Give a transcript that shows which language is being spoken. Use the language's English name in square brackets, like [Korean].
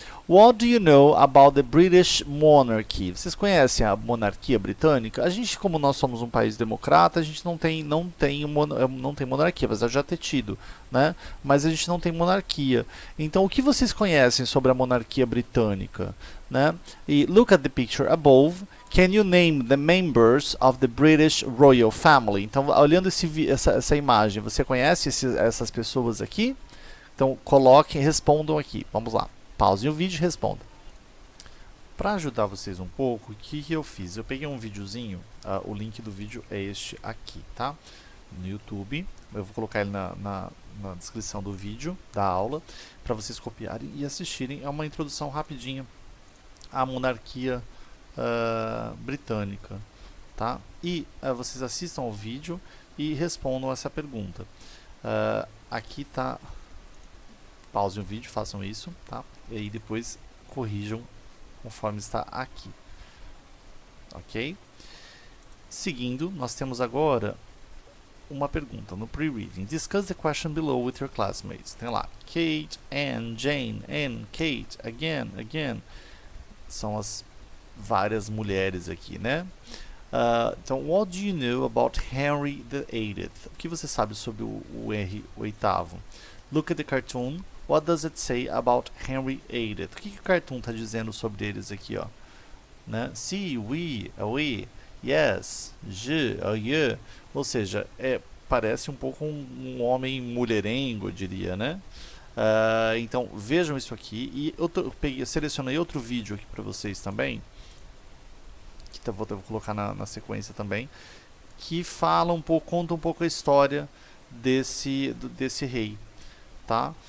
[English] What do you know about the British monarchy? [Portuguese] Vocês conhecem a monarquia britânica? A gente, como nós somos um país democrata, a gente não tem monarquia, apesar de já ter tido, né? Mas a gente não tem monarquia. Então, o que vocês conhecem sobre a monarquia britânica, né? [English] E look at the picture above. Can you name the members of the British royal family? [Portuguese] Então, olhando essa imagem, você conhece essas pessoas aqui? Então, coloquem, respondam aqui. Vamos lá. Pausem o vídeo e respondam. Para ajudar vocês um pouco, o que eu fiz? Eu peguei um videozinho, o link do vídeo é este aqui, tá? No YouTube. Eu vou colocar ele na descrição do vídeo, da aula, para vocês copiarem e assistirem. É uma introdução rapidinha à monarquia britânica, tá? E vocês assistam ao vídeo e respondam essa pergunta. Aqui tá... Pausem o vídeo, façam isso, tá? E aí depois corrijam conforme está aqui. Ok? Seguindo, nós temos agora uma pergunta no pre-reading. [English] Discuss the question below with your classmates. [Portuguese] Tem lá, [English] Kate, Anne, Jane, Anne, Kate, again, again. [Portuguese] São as várias mulheres aqui, né? Então, [English] what do you know about Henry VIII? [Portuguese] O que você sabe sobre o Henry VIII? [English] Look at the cartoon. What does it say about Henry VIII? [Portuguese] O que o cartoon está dizendo sobre eles aqui, ó? Né? Si, oui, oui, yes, je, ye. Ou seja, parece um pouco um homem mulherengo, eu diria, né? Então, vejam isso aqui. E eu selecionei outro vídeo aqui para vocês também, que vou colocar na sequência também, que fala um pouco, conta um pouco a história desse rei, tá?